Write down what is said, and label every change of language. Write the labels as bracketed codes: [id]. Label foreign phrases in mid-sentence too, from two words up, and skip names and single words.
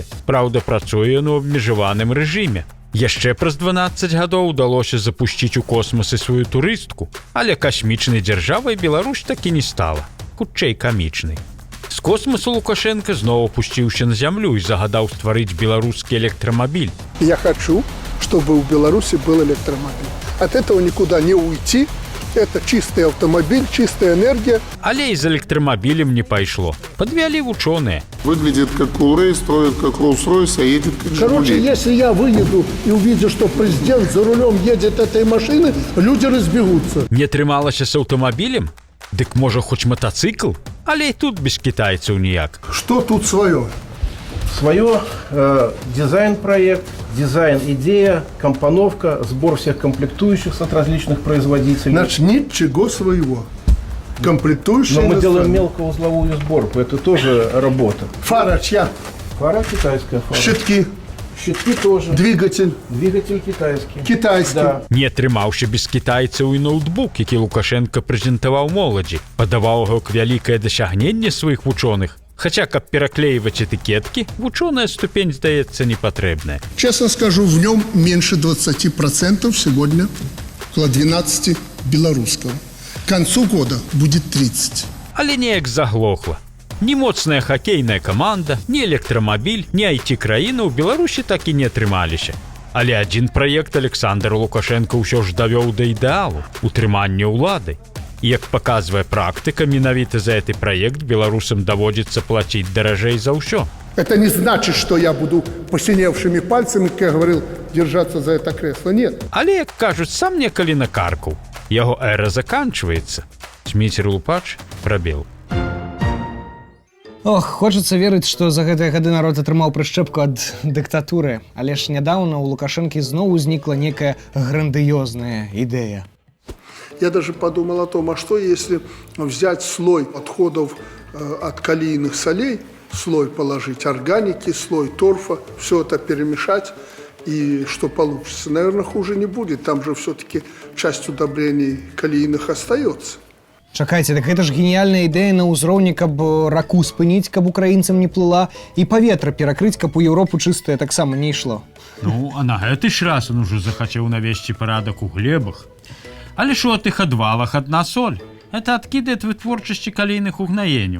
[be] Праўда, працуе ён у абмежаваным рэжыме. Яшчэ праз 12 гадоў удалося запусціць у космас і сваю турыстку, але касмічнай дзяржавай Беларусь так і не стала. Хутчэй камічнай. З космасу Лукашенко зноў опусціўся на зямлю і загадаў стварыць беларускі электрамабіль. [ru] Я хочу, чтобы у Беларуси был электромобиль. От этого никуда не уйти. Это чистый автомобиль, чистая энергия. [be] Але і з электрамабілем не пайшло. Подвялі вучоныя. [ru] Выглядит как Кулрей, строит как Роллс-Ройс, а едет как Жигули. Короче, если я выеду и увижу, что президент за рулем едет этой машины, люди разбегутся. [be] Не трымалася з аўтамабілем? Дык можа хоць матацыкл? Але і тут без кітайцаў ніяк. [ru] Что тут свое? Свое дизайн-проект, дизайн-идея, компоновка, сбор всех комплектующих от различных производителей. Значит, ничего своего. Комплектующие. Но мы делаем мелкоузловую сборку, это тоже работа. Фара чья? Фара китайская. Фара. Щитки. Щитки тоже. Двигатель. Двигатель китайский. Китайский. Да. [be] Не атрымаўся без кітайцаў і ноутбук, які Лукашенко прэзентаваў моладзі. Падаваў яго як вялікае дасягненне сваіх вучоных. Хаця, каб [ru] пераклеивать этикетки, ученая ступень, [be] здаецца, непотребная. [ru] Честно скажу, в нем меньше 20% сегодня, около 12 белорусского. К концу года будет 30. [be] Але неяк заглохла. Ні моцная хакейная команда, ні электрамабіль, ні IT-краіна ў Беларусі так і не атрымаліся. Але адзін праект Александр Лукашенко ўсё ж давёў да ідэалу – утрымання ўлады. І, як паказвае практыка, менавіта за гэты праект беларусам даводзіцца плаціць даражэй за ўсё. [ru] Это не значит, что я буду посиневшими пальцами, как я говорил, держаться за это кресло. Нет. [be] Але, як кажуць, сам некалі накаркаў. Яго эра заканчваецца. Зміцер Лупач, прабел. Ох, хочацца верыць, што за гэтыя гады народ атрымаў прышчэпку ад дыктатуры. Але ж нядаўна ў Лукашэнкі зноў узнікла некая грандыёзная ідэя. [ru] Я даже подумал о том, а что если взять слой отходов от калийных солей, слой положить органики, слой торфа, все это перемешать, и что получится? Наверное, хуже не будет, там же все-таки часть удобрений калийных остается. [be] Чакайце, так гэта ж геніяльная ідэя на ўзроўні, каб раку спыніць, каб украінцам не плыла, і паветра перакрыць, каб у Еўропу чыстае таксама не ішло. Ну, а на гэты ж раз он ужо захацеў навесці парадак у глебах. Але ж у тых адвалах адна соль. Это адкіды ад вытворчасці калійных угнаенняў.